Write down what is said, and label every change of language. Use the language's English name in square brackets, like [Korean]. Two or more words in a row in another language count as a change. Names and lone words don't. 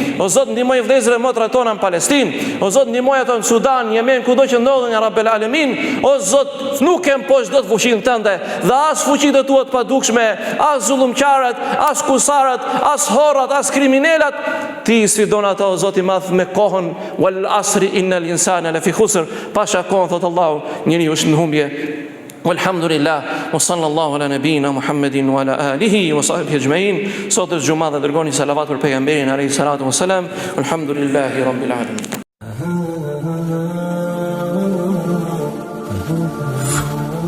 [Albanian] O Zot, ndihmoj vëllezërit motrat tona në Palestinë. O Zot, ndihmoj ato në Sudan, Yemen, kudo që ndodhen nga [Arabic] رب العالمين. [Albanian] O Zot, nuk kem poshtë dot fuqinë tënde dhe as fuqitë tua të padukshme, as zullumqarët, as kusarët, as horrat, as kriminalat. Ti sfidon ata o Zot i madh me kohën [Arabic] والعصر إن الإنسان لفي خسر. [Albanian] Pasha kohën thot Allahu, njeriu është në humbje. [Arabic] والحمد لله وصلى الله على نبينا محمد وعلى آله وصحبه أجمعين. [Albanian] Sot është xhumë dhe dërgoni salavat për pejgamberin [Arabic] عليه الصلاة والسلام. الحمد لله رب العالمين.